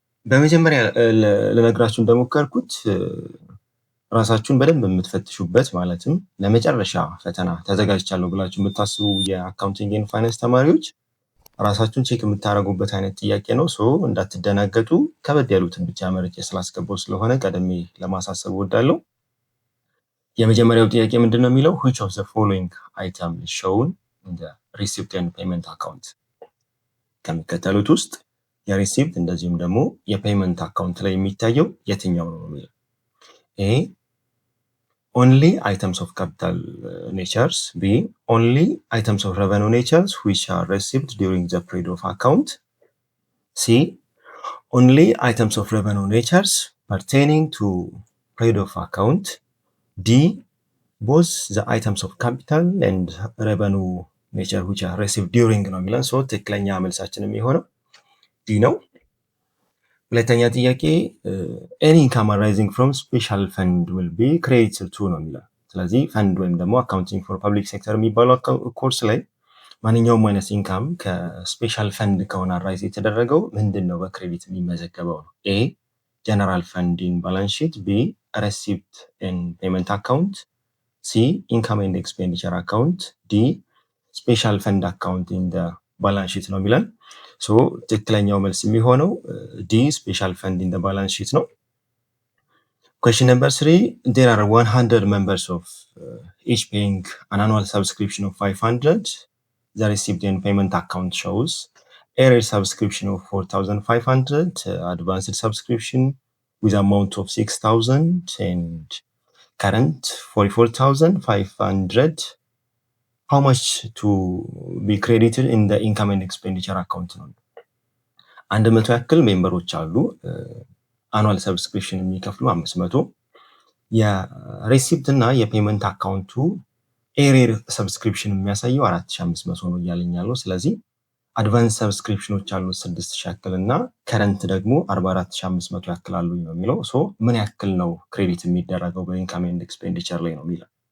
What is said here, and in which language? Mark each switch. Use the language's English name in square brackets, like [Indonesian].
[Amharic] በመጀመሪያ ለነግራችሁ እንደሞከርኩት ራሳችሁን በደንብ የምትፈትሹበት ማለትም ለመጨረሻ ፈተና ተዘጋጅቻለሁ ብላችሁ የምታስቡ የአካውንቲንግ ኤንድ ፋይናንስ ተማሪዎች ራሳችሁን ቼክ የምታደርጉበት አይነት ጥያቄ ነው። እንዳትደናገጡ ከበድ ያሉትን ብቻ መርጬ ስላስገባው ስለሆነ ቀደሜ ለማሳሰብ እወዳለሁ። የመጀመሪያው ጥያቄ ምንድን ነው የሚለው [English] which of the following item is shown in the receipt and payment account? [Amharic] ከሚከተሉት ውስጥ የሪሲፕት እንደዚሁም ደግሞ የፔይመንት አካውንት ላይ የሚታየው የትኛው ነው የሚለው A. [English] Only items of capital natures. B. Only items of revenue natures which are received during the period of account. C. Only items of revenue natures pertaining to period of account. D. Both the items of capital and revenue nature which are received during [Amharic] ነው የሚለን። ትክክለኛ መልሳችን የሚሆነው D ነው። ሁለተኛ ጥያቄ [English] any income arising from special fund will be credited to [Amharic] ነው የሚለው። ስለዚህ ፈንድ ወይም ደግሞ አካውንቲንግ ፎር ፐብሊክ ሴክተር የሚባለው ኮርስ ላይ ማንኛውም አይነት ኢንካም ከስፔሻል ፈንድ ከሆነ አራይዝ የተደረገው ምንድን ነው በክሬዲት የሚመዘገበው ነው። A. [English] general fund in balance sheet. B. receipt and payment account. C. income and expenditure account. D. special fund account in the balance sheet [Amharic] ነው የሚለን። ትክክለኛው መልስ የሚሆነው ዲ ስፔሻል ፈንድ ኢን ዘ ባላንስ ሺት ነው። [English] Question number 3. There are 100 members of each paying an annual subscription of 500. The receipt and payment account shows area subscription of 4,500, advanced subscription with amount of 6,000 and current 44,500. How much to be credited in the income and expenditure account [Amharic] ነው። 100 ያክል ሜምበሮች አሉ። አኑዋል ሰብስክሪፕሽን የሚከፍሉ 500። የሪሲፕት እና የፔመንት አካውንቱ ኤሪር ሰብስክሪፕሽን የሚያሳየው 4500 ነው እያለኛለሁ። ስለዚህ አድቫንስ ሰብስክሪፕሽኖች አሉ 6000 ያክል እና ከረንት ደግሞ 44500 ያክል አሉ ነው የሚለው። ምን ያክል ነው ክሬዲት የሚደረገው በኢንካም ኤንድ ኤክስፔንዲቸር ላይ ነው የሚለው።